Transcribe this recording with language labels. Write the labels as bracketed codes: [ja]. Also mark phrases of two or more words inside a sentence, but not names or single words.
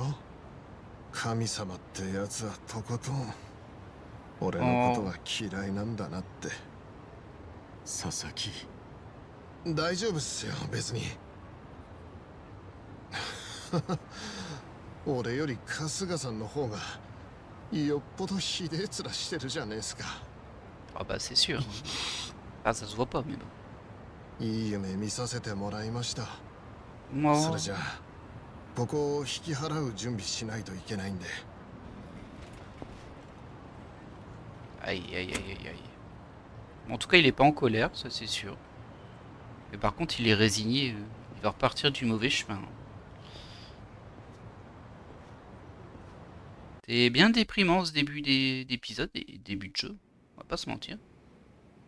[ja] 神様ってやつはとことん俺のことが嫌いなんだなって。佐々木、大丈夫っすよ別に。俺より春日さんの方がよっぽどひでえ面してるじゃねえすか。 [fr] Ah bah c'est sûr. Ah ça se voit pas mais bon. [ja] いい夢見させてもらいました。 [fr] Moi. [ja] それじゃあここを引き払う準備しないといけないんで。 [fr] Aïe aïe aïe aïe aïe. En tout cas il est pas en colère, ça c'est sûr. Mais par contre il est résigné, il va repartir du mauvais chemin. C'est bien déprimant ce début d'épisode et début de jeu, on va pas se mentir.